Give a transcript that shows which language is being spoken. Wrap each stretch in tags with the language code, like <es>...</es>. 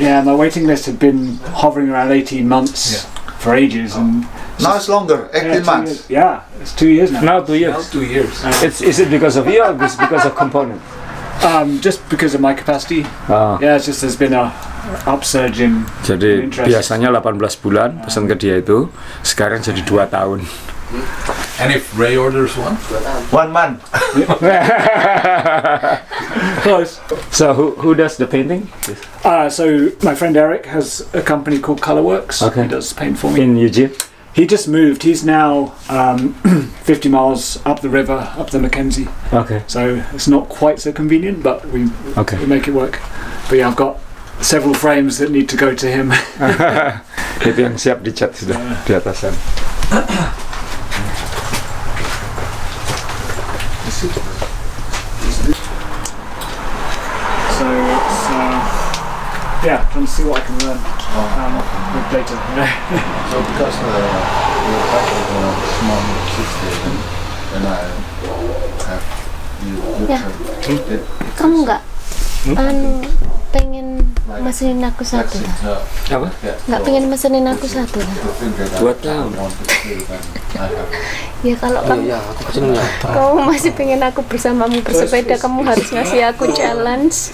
<en>Yeah, my waiting list had been hovering around 18 months for ages, and Now it's longer, 18 months. Yeah, it's 2 years now. Now 2 years. Now 2 years. Is it because of you or because of component? Just because of my capacity. Oh. Yeah, it's just there's been a upsurge in</en> <id>Jadi</id> <en>interest.</en> <id>biasanya 18 bulan pesan ke dia itu, sekarang jadi 2 tahun.</id> <en>And if Ray orders one? 1 month. Close. So who does the painting? So my friend Eric has a company called Colorworks. Okay. He does paint for me. In Eugene? He just moved. He's now 50 miles up the river, up the Mackenzie. Okay. So it's not quite so convenient, but we make it work. But yeah, I've got several frames that need to go to him.</en> <id>Itu yang siap dicat sudah di atasan.</id> <en>So it's trying to see what I can learn with data. So because your bike is a small system, and I have you Yeah. it</en> <id>Kamu nggak pengen mesenin aku satu lah? Apa? Nggak pengen mesenin aku satu lah? 2 tahun. Ya kalau kamu masih pengen aku bersamamu bersepeda, kamu harus ngasih aku challenge</id>